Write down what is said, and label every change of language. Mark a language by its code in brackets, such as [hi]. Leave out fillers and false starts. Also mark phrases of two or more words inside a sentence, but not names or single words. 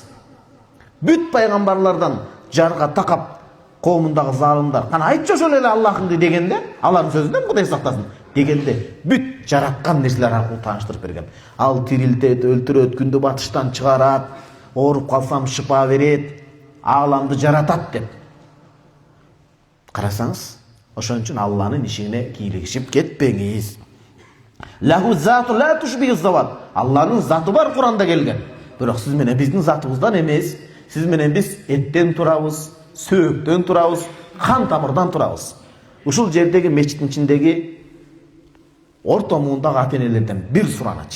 [ky] Бүт пайгамбарлардан жарга такап коомундагы залымдар кана айтчы ошол эле Аллахыңды дегенде, алардын сөзүнөн Кудай сактасын дегенде бүт жараткан нерселер аркылуу тааныштырып берген. Ал тирилтет, өлтүрөт, күндү батыштан чыгарат, ооруп калсам шыпа берет, ааламды жаратат деп. Карасаңыз, ошон үчүн Алланын ишине кийлигишип кетпеңиз. [ar] له ذات لا تشبه الذوات. [ky] Алланын заты бар Куранда келген. Бирок сиз менен биздин затыбыздан эмес. Сиз менен биз эттен турабыз, сөөктөн турабыз, кан тамырдан турабыз. Ушул жердеги мечиттин ичиндеги орто муундагы ата-энелерден бир сураначы.